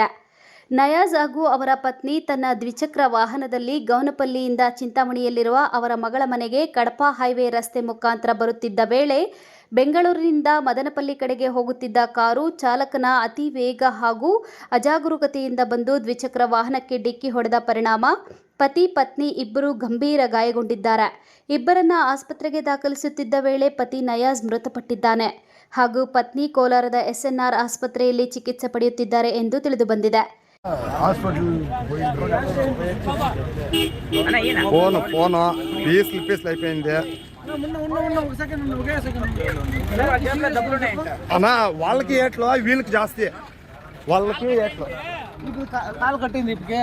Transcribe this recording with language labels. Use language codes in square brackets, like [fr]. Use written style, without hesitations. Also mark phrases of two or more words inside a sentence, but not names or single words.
[kn] ನಯಾಜ್ ಹಾಗೂ ಅವರ ಪತ್ನಿ ತನ್ನ ದ್ವಿಚಕ್ರ ವಾಹನದಲ್ಲಿ ಗೌನಪಲ್ಲಿಯಿಂದ ಚಿಂತಾಮಣಿಯಲ್ಲಿರುವ ಅವರ ಮಗಳ ಮನೆಗೆ ಕಡಪ ಹೈವೇ ರಸ್ತೆ ಮುಖಾಂತರ ಬರುತ್ತಿದ್ದ ವೇಳೆ ಬೆಂಗಳೂರಿನಿಂದ ಮದನಪಲ್ಲಿ ಕಡೆಗೆ ಹೋಗುತ್ತಿದ್ದ ಕಾರು ಚಾಲಕನ ಅತಿ ವೇಗ ಹಾಗೂ ಅಜಾಗರೂಕತೆಯಿಂದ ಬಂದು ದ್ವಿಚಕ್ರ ವಾಹನಕ್ಕೆ ಡಿಕ್ಕಿ ಹೊಡೆದ ಪರಿಣಾಮ ಪತಿ ಪತ್ನಿ ಇಬ್ಬರು ಗಂಭೀರ ಗಾಯಗೊಂಡಿದ್ದಾರೆ. ಇಬ್ಬರನ್ನ ಆಸ್ಪತ್ರೆಗೆ ದಾಖಲಿಸುತ್ತಿದ್ದ ವೇಳೆ ಪತಿ ನಯಾಜ್ ಮೃತಪಟ್ಟಿದ್ದಾನೆ ಹಾಗೂ ಪತ್ನಿ ಕೋಲಾರದ SNR ಆಸ್ಪತ್ರೆಯಲ್ಲಿ ಚಿಕಿತ್ಸೆ ಪಡೆಯುತ್ತಿದ್ದಾರೆ ಎಂದು ತಿಳಿದುಬಂದಿದೆ. [te] ఫోను పీసులు అయిపోయింది అన్నా. వాళ్ళకి ఏట్లో వీళ్ళకి జాస్తి, వాళ్ళకి ఏట్లో కాలు కట్టింది ఇప్పటికే.